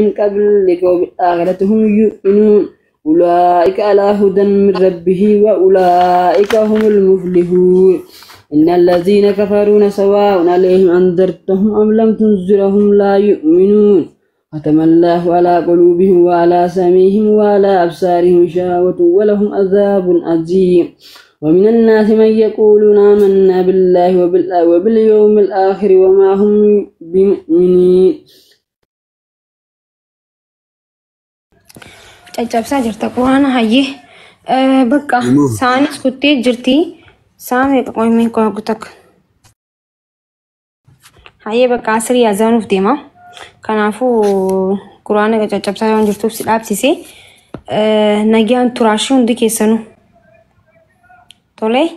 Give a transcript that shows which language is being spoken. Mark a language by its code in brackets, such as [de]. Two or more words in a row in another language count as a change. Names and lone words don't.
[ar] قبلك وبالآخرة هم يؤمنون أولئك على هدى من ربه وأولئك هم المفلحون إن الذين كفرون سواء عليهم أنذرتهم أم لم تنذرهم لا يؤمنون ختم الله على قلوبهم وعلى سمعهم وعلى أبصارهم غشاوة ولهم عذاب عظيم ومن الناس من يقولون آمنا بالله وباليوم الآخر وما هم بمؤمنين. [om] caccabsaa jirta quraana hayyee bakka saanis kuttee jirti saamee qoymee qoygutak hayyee bakka asirii azaanuuf deema kanaafuu quraana caccabsaa yoo jirtuuf si dhaabsise nagaan turaashii hundi keessanuu tolee